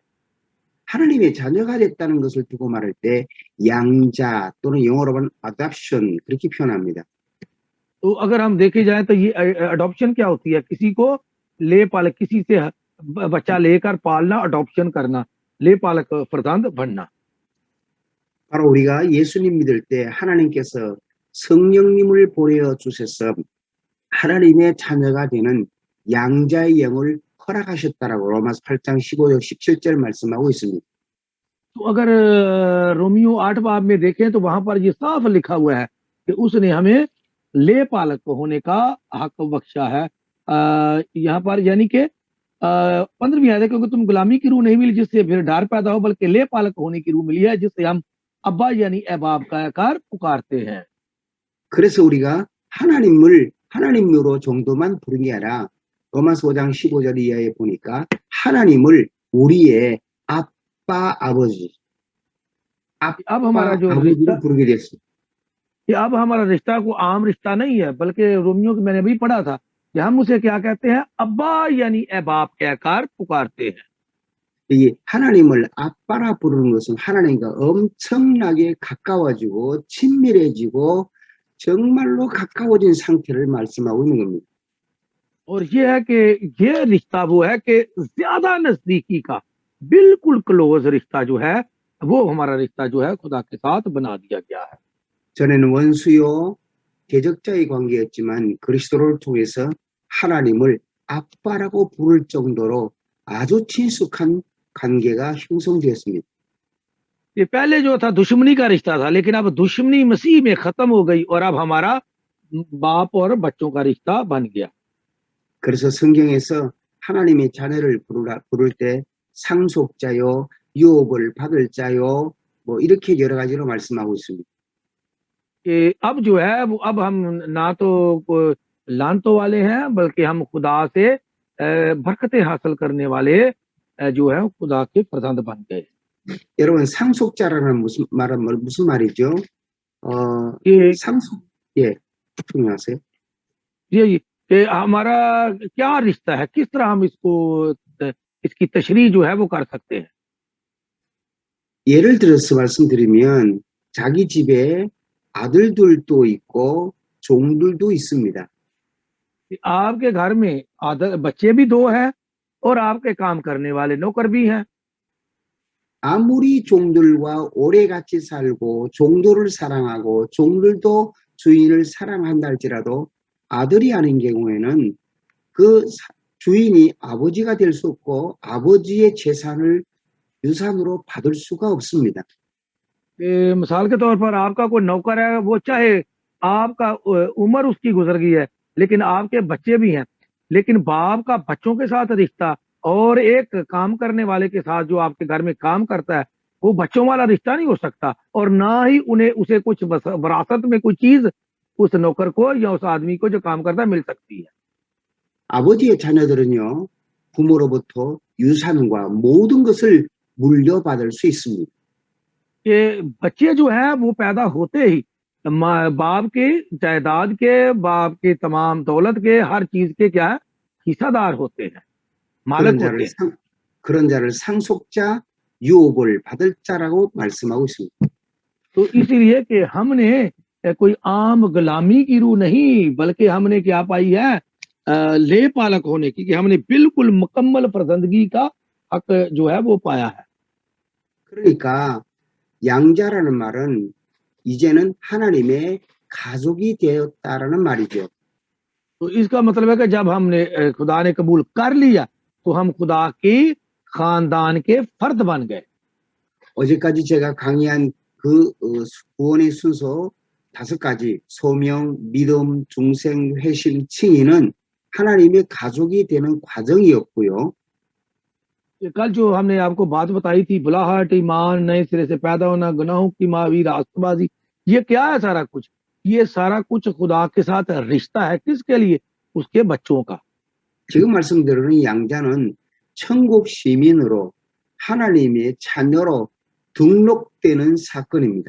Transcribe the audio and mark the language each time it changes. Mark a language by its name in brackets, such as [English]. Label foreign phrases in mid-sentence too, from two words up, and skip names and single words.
[Korean] 하나님의 자녀가 됐다는 것을 두고 말할 때 양자 또는 영어로는 adoption 그렇게 표현합니다. [Urdu] تو اگر ہم دیکھے جائے تو یہ अडॉप्शन کیا ہوتی ہے? کسی سے بچہ لے کر پالنا، अडॉप्शन کرنا। لے پالک فرزند بننا. [Korean] 바로 우리가 예수님 믿을 때 하나님께서 성령님을 보내어 주셔서 하나님의 자녀가 되는 양자의 영을 허락하셨다라고 로마서 8장 15절 17절 말씀하고 있습니다. [Urdu] تو اگر رومیو 8 باب میں دیکھیں تو وہاں پر یہ صاف لکھا ہوا ہے کہ اس نے ہمیں لے پالک ہونے کا حق بخشا ہے. یہاں پر یعنی کہ 15ویں آیت ہے، کیونکہ تم غلامی کی روح نہیں ملی جس سے پھر ڈر پیدا ہو، بلکہ لے پالک ہونے کی روح ملی ہے جس سے ہم ابا یعنی احباب کا آکار پکارتے ہیں. [Korean] 그래서 우리가 하나님으로 정도만 부른 게 아니라 로마서 5장 15절 이하에 보니까 하나님을 우리의 아빠 아버지 [Urdu] اب ہمارا [Korean] 아빠 [Urdu] جو رشتہ [Korean] 아버지로 부르게 됐습니다. [Urdu] کہ اب ہمارا رشتہ کو عام رشتہ نہیں ہے، بلکہ رومیو کو میں نے بھی پڑھا تھا کہ ہم اسے کیا کہتے ہیں، ابا یعنی احباب کے آکار پکارتے ہیں. [Korean] 이 하나님을 아빠라 부르는 것은 하나님과 엄청나게 가까워지고 친밀해지고 정말로 가까워진 상태를 말씀하고 있는 겁니다. [Urdu] اور یہ ہے کہ یہ رشتہ وہ ہے کہ زیادہ نزدیکی کا بالکل क्लोज رشتہ جو ہے وہ ہمارا رشتہ جو ہے خدا کے ساتھ بنا دیا گیا ہے। [Korean] 전에는 원수요 대적자의 관계였지만 그리스도를 통해서 하나님을 아빠라고 부를 정도로 아주 친숙한 관계가 형성되었습니다. [Urdu] یہ پہلے جو تھا دشمنی کا رشتہ تھا، لیکن اب دشمنی مسیح میں ختم ہو گئی اور اب ہمارا باپ اور بچوں کا رشتہ بن گیا. [Korean] 그래서 성경에서 하나님의 자녀를 부를 때 상속자요, 유업을 받을 자요, 뭐 이렇게 여러 가지로 말씀하고 있습니다. [Urdu] کہ اب جو ہے وہ اب ہم نہ تو لعنتوں والے ہیں، بلکہ ہم خدا سے برکتیں حاصل کرنے والے جو ہے خدا کے فرزند بن گئے. [Korean] 여러분 상속자라는 무슨 말이죠? [Urdu] ये [Korean] 상속 예, 설명하세요. [Urdu] یہ کہ ہمارا کیا رشتہ ہے، کس طرح ہم اس کو اس کی تشریح جو ہے وہ کر سکتے ہیں. [Korean] 예를 들어서 말씀드리면 자기 집에 아들들도 있고 종들도 있습니다. [Urdu] کہ آپ کے گھر میں بچے بھی دو ہیں اور آپ کے کام کرنے والے نوکر بھی ہیں. [Korean] 아무리 종들과 오래 같이 살고 종들을 사랑하고 종들도 주인을 사랑한다 할지라도 아들이 아닌 경우에는 그 주인이 아버지가 될 수 없고 아버지의 재산을 유산으로 받을 수가 없습니다. [Urdu] مثال کے طور پر آپ کا کوئی نوکر ہے، وہ چاہے آپ کا عمر اس کی گزر گئی ہے لیکن آپ کے بچے بھی ہیں، لیکن باپ کا بچوں کے ساتھ رشتہ اور ایک کام کرنے والے کے ساتھ جو آپ کے گھر میں کام کرتا ہے وہ بچوں والا رشتہ نہیں ہو سکتا، اور نہ ہی انہیں اسے کچھ وراثت میں کوئی چیز اس نوکر کو یا اس آدمی کو جو کام کرتا ہے مل سکتی ہے. [Korean] 아버지의 자녀들은요, 부모로부터 유산과 모든 것을 물려받을 수 있습니다. [Urdu] کہ بچے جو ہے وہ پیدا ہوتے ہی باپ کے جائیداد کے، باپ کے تمام دولت کے، ہر چیز کے کیا ہے، حصہ دار ہوتے ہیں، مالک ہوتے ہیں. [Korean] 그런 자를 상속자, 유업을 받을 자라고 말씀하고 있습니다. [Urdu] تو اسی لیے کہ ہم نے کوئی عام غلامی کی روح نہیں، بلکہ ہم نے کیا پائی ہے، لے پالک ہونے کی، کہ ہم نے بالکل مکمل فرزندگی کا حق جو ہے وہ پایا ہے. [Korean] 그러니까 양자라는 말은 이제는 하나님의 가족이 되었다라는 말이죠. [Urdu] تو اس کا مطلب ہے کہ جب ہم نے خدا نے قبول کر لیا تو ہم خدا کے خاندان کے فرد بن گئے. [Korean] 어제까지 제가 강의한 그 구원의 순서 5가지, 소명, 믿음, 중생, 회심, 칭의는 하나님의 가족이 되는 과정이었고요. [Urdu] کل جو ہم نے آپ کو بات بتائی تھی، بلاہٹ، ایمان، نئے سرے سے پیدا ہونا، گناہوں کی ماوی، راستبازی، یہ کیا ہے سارا کچھ? یہ سارا کچھ خدا کے ساتھ رشتہ ہے. کس کے لیے؟ اس کے بچوں کا. [Korean] 지금 말씀드리는 양자는 천국 시민으로 하나님의 자녀로 등록되는 사건입니다.